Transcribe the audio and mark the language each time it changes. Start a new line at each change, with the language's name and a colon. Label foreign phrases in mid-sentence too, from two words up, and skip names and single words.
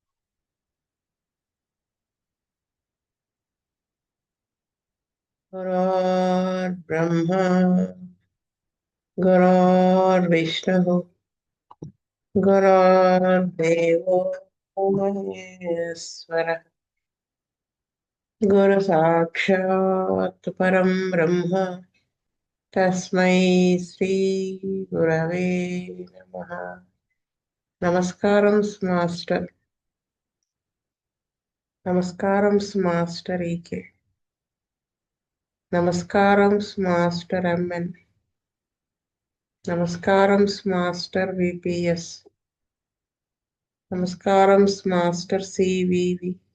Sanskrit: गुरुर्ब्रह्मा गुरुर्विष्णुः गुरुर्देवो महेश्वरः गुरुसाक्षात् परं ब्रह्म तस्मै श्रीगुरवे नमः
Telugu: నమస్కారం మాస్టర్ నమస్కారం మాస్టర్ ఈకే నమస్కారం మాస్టర్ ఎంఎన్ నమస్కారం మాస్టర్ విపిఎస్ నమస్కారం మాస్టర్ సివివి